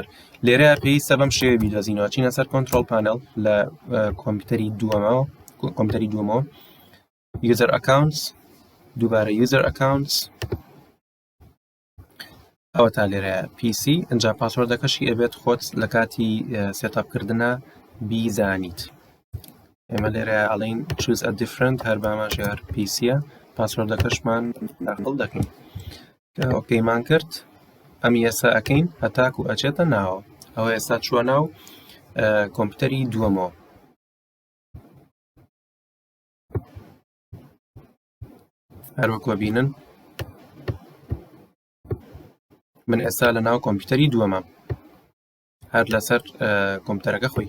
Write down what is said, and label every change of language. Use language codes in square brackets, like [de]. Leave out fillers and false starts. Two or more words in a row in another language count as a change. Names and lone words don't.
[ckb] لێرەیە پێویستە بەم شێوە بیدۆزینەوە، چینە سەر [en] control panel [ckb] لە کۆمپیوتەری دووەمەوە [en] user accounts, [ckb] دووبارە [en] user accounts, [ckb] ئەوە تا لێرەیە PC. ئەنجا پاسوەردەکەشی ئەبێت خۆت لە کاتی سێتاپکردنە بیزانیت. ئێمە لێرە ئەڵێین [en] choose a different، [ckb] هەر باماژێر PC-ە، پاسوەردەکەشمان داخڵ دەکەین. ئۆکەیمان کرد، ئەمی ئێستا ئەکەین هەتاکو ئەچێتە ناوە. ئەوە ئێستا چووە ناو کۆمپیوتەری دووەمەوە. هەروەکوە بینن من ئێستا لە ناو کۆمپیوتەری دووەمەم، هەر لەسەر کۆمپیوتەرەکە خۆی.